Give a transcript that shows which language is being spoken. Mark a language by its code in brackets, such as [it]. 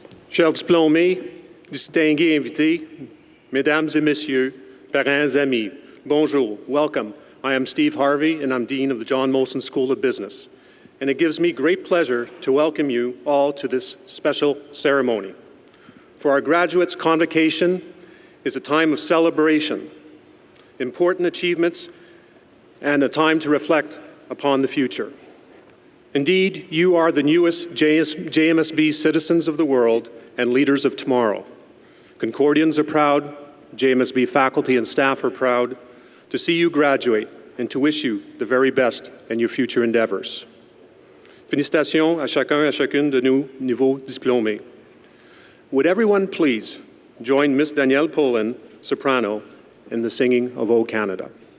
[fr] Chers diplômés, distingués invités, mesdames et messieurs, parents, amis, bonjour, [en] welcome. I am Steve Harvey, and I'm Dean of the John-Molson School of Business. And it gives me great pleasure to welcome you all to this special ceremony. For our graduates, Convocation is a time of celebration, important achievements, and a time to reflect upon the future. Indeed, you are the newest JMSB citizens of the world and leaders of tomorrow. Concordians are proud, JMSB faculty and staff are proud to see you graduate and to wish you the very best in your future endeavors. [fr] Félicitations à chacun et à chacune de nos nouveaux diplômés. [en] Would everyone please join Miss Danielle Poland, soprano, in the singing of O Canada.